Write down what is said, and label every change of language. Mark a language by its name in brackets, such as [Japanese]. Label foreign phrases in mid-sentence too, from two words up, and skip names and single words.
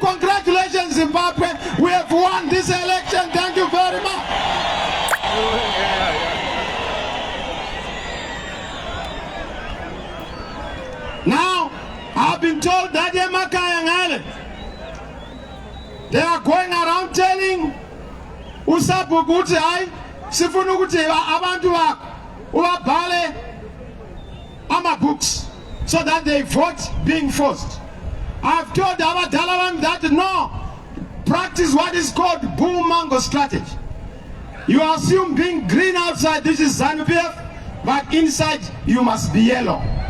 [English] Congratulations, Zimbabwe. We have won this election. Thank you very much. Now, I've been told that M.A.C. they are going around telling [North Ndebele] uSapho ukuthi hayi sifuna ukuthi abantu bakho ubabhale ama-books [English] so that they vote being forced. I've told abadala that no, practice what is called bull mango strategy. You assume being green outside, this is ZANU-PF, but inside you must be yellow.